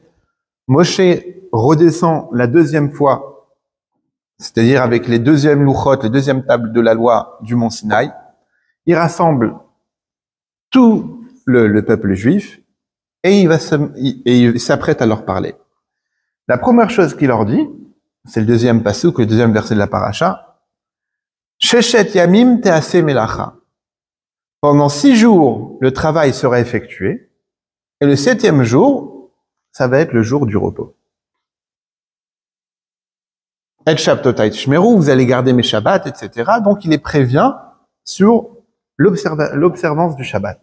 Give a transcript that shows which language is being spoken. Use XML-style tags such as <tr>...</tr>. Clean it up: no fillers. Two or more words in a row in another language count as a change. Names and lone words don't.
<fr>Moshe redescend la 2e fois, c'est-à-dire avec les 2e louchot, les 2e tables de la loi du mont Sinaï. Il rassemble tout le peuple juif et il s'apprête à leur parler. La première chose qu'il leur dit, c'est le 2e pasuk, le 2e verset de la paracha,</fr> <he>ששת ימים תעשה מלאכה.</he> <fr>Pendant 6 jours, le travail sera effectué et le 7e jour, ça va être le jour du repos. Et</fr> <he>שבתותי תשמרו,</he> <fr>vous allez garder mes shabbats, etc. Donc il les prévient sur l'observance du Shabbat.</fr>